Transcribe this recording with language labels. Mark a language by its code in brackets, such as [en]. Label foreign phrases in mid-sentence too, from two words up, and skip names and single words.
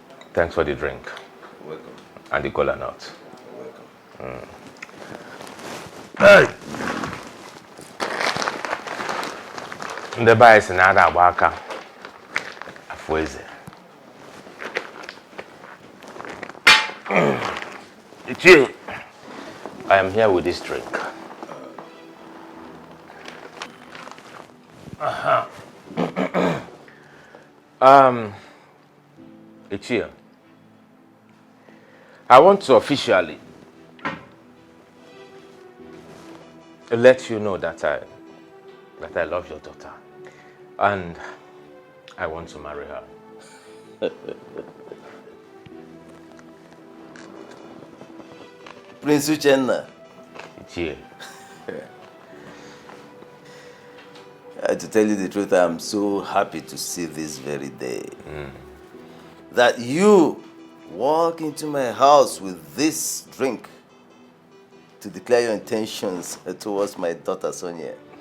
[en] thanks for the drink Welcome. and the kola nut. Welcome. Hey! [ig] Ndị be anyị si na ada agba aka afọ eze. [en] Ichie, I am here with this drink. Ichie, I want to officially let you know that I love your daughter, and I want to marry her. Prince Uchenna. Ichie. To tell you the truth, I am so happy to see this very day. That you walk into my house with this drink to declare your intentions towards my daughter Sonia.